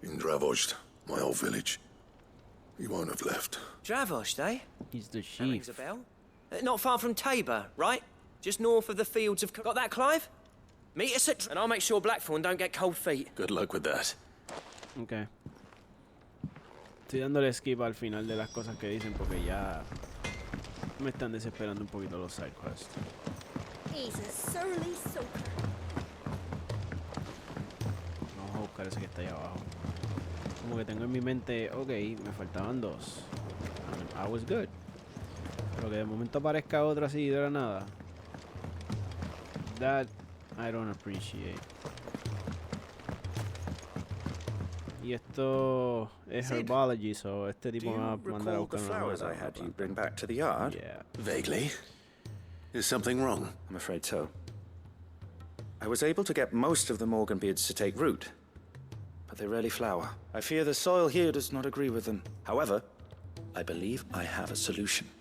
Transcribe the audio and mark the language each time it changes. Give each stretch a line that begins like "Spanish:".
English: In Dravost, my old village. He won't have left. Dravost, eh? He's the That rings a bell. Not far from Tabor, right? Just north of the fields of... Got that, Clive? Meet us at... And I'll make sure Blackthorn don't get cold feet. Good luck with that. Okay.
Spanish: Estoy dándole skip al final de las cosas que dicen porque ya me están desesperando un poquito los side quests.
English: He's a surly soaker.
Spanish: Vamos a buscar ese que está ahí abajo. Como que tengo en mi mente, ok, me faltaban dos.
English: I was good.
Spanish: Pero que de momento aparezca otra así de la nada.
English: That I don't appreciate.
Spanish: Y esto es herbology, so este tipo me va a mandar a buscar una
English: flowers I had you bring back to the yard? Yeah. Vaguely. Is something wrong? I'm afraid so. I was able to get most of the Morganbeards to take root, but they rarely flower. I fear the soil here does not agree with them. However, I believe I have a solution.